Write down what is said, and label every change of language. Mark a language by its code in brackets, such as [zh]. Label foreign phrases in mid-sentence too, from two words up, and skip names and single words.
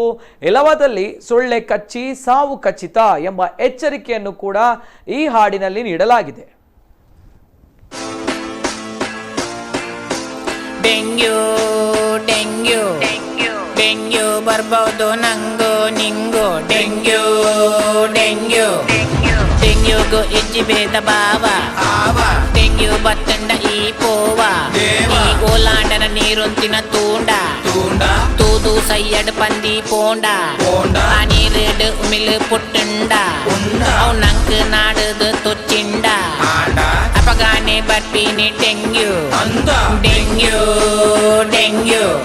[kn] ಇಲ್ಲವಾದಲ್ಲಿ ಸೊಳ್ಳೆ ಕಚ್ಚಿ ಸಾವು ಖಚಿತ ಎಂಬ ಎಚ್ಚರಿಕೆಯನ್ನು ಕೂಡ ಈ ಹಾಡಿನಲ್ಲಿ ನೀಡಲಾಗಿದೆ. ಡೆಂಗ್ಯೂ ಡೆಂಗ್ಯೂ ಡೆಂಗ್ಯೂ ಬರ್ಬೋದು ನಂಗೂ ನಿಂಗೂ, ಡೆಂಗ್ಯೂ ಡೆಂಗ್ಯೂ ಡೆಂಗ್ಯೂಗೂ [tcy] ಇಜ್ಜಿ ಭೇದ ಭಾವ, ಡೆಂಗ್ಯೂ ಬತ್ತಂಡ ಈ ಪೋವ, ಈ ಓಲಾಂಡನ ನೀರೊಂತಿನ ತೂಂಡ ತೂದು ಸೈಯಡ್ ಪಂದಿ ಪೋಂಡ, ಆ ನೀರಿಡು ಉಮಿಲು ಪುಟ್ಟುಂಡ, ಅವು ನಂಕ್ ನಾಡುದು ತುಚ್ಚಿಂಡ, ಅಪಗಾನೆ ಬರ್ಪೀನಿ ಡೆಂಗ್ಯೂ ಡೆಂಗ್ಯೂ ಡೆಂಗ್ಯೂ